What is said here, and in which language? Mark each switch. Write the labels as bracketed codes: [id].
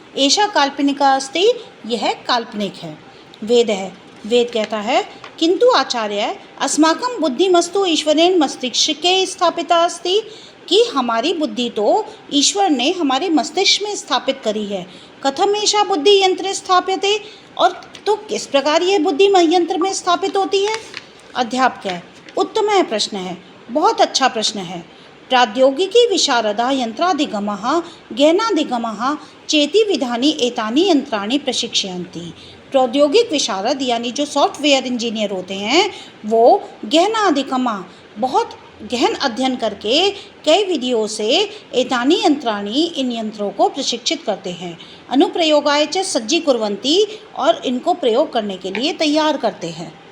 [sa] एषा काल्पनिका अस्ति, [hi] यह काल्पनिक है। वेद कहता है [sa] किंतु आचार्य अस्माकं बुद्धिमस्तु ईश्वरेण मस्तिष्के स्थापिता अस्ति, [hi] कि हमारी बुद्धि तो ईश्वर ने हमारे मस्तिष्क में स्थापित करी है। [sa] कथम एषा बुद्धि यंत्र स्थाप्यते, [hi] और तो किस प्रकार यह बुद्धि यंत्र में स्थापित होती है। अध्यापक है उत्तम प्रश्न है, बहुत अच्छा प्रश्न है। [sa] प्रौद्योगिकी विशारदा यंत्राधिगमः गहनाधिगमः चेति विधानी एतानि यंत्राणि प्रशिक्षयन्ति। [hi] प्रौद्योगिक विशारद यानी जो सॉफ्टवेयर इंजीनियर होते हैं वो गहनाधिगमः बहुत गहन अध्ययन करके कई विधियों से [sa] एतानि यंत्राणि [hi] इन यंत्रों को प्रशिक्षित करते हैं। [sa] अनुप्रयोगाय च सज्जीकुर्वन्ति, [hi] और इनको प्रयोग करने के लिए तैयार करते हैं।